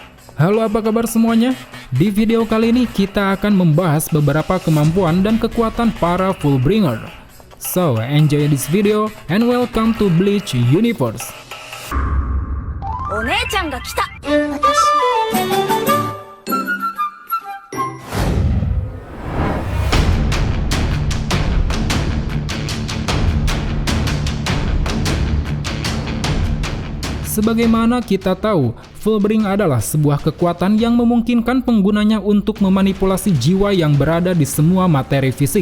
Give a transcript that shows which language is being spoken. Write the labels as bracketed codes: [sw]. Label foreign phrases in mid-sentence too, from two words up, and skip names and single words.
[id] Halo, apa kabar semuanya? Di video kali ini kita akan membahas beberapa kemampuan dan kekuatan para Fullbringer. [en] So, enjoy this video and welcome to Bleach Universe. [ja] お姉ちゃんが来た。 [id] Sebagaimana kita tahu, Fullbring adalah sebuah kekuatan yang memungkinkan penggunanya untuk memanipulasi jiwa yang berada di semua materi fisik.